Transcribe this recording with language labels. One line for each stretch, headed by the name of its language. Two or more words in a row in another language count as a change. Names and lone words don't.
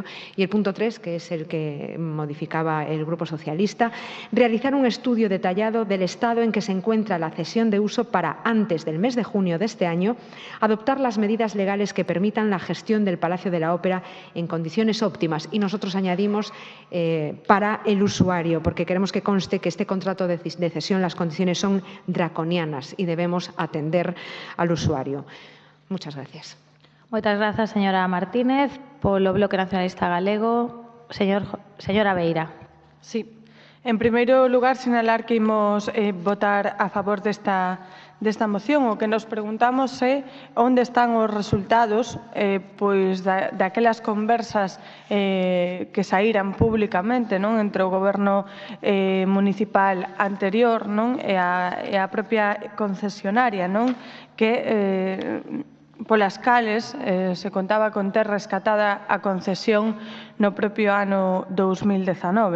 Spanish: Y el punto 3, que es el que modificaba el Grupo Socialista, realizar un estudio detallado del estado en que se encuentra la cesión de uso para, antes del mes de junio de este año, adoptar las medidas legales que permitan la gestión del Palacio de la Ópera en condiciones óptimas. Y nosotros añadimos para el usuario, porque queremos que conste que este contrato de cesión, las condiciones son draconianas y debemos atender al usuario. Muchas gracias.
Galician: Moitas grazas, señora Martínez. Polo Bloque Nacionalista Galego, señora Beira. Sí. En primeiro lugar, sinalar que imos votar a favor desta moción. O que nos preguntamos é onde están os resultados pois daquelas conversas que saíran públicamente entre o goberno municipal anterior e a propia concesionaria, que polas cales se contaba con ter rescatada a concesión no propio ano 2019.